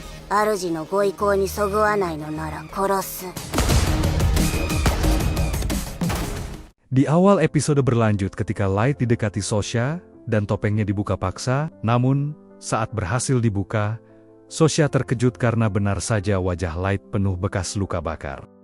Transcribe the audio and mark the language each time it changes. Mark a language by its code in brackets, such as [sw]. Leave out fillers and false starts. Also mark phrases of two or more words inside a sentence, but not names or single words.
[ja] 主のご意向にそぐわないのなら殺す。 [id] Di awal episode berlanjut ketika Light didekati Sosha dan topengnya dibuka paksa, namun saat berhasil dibuka, Sosha terkejut karena benar saja wajah Light penuh bekas luka bakar.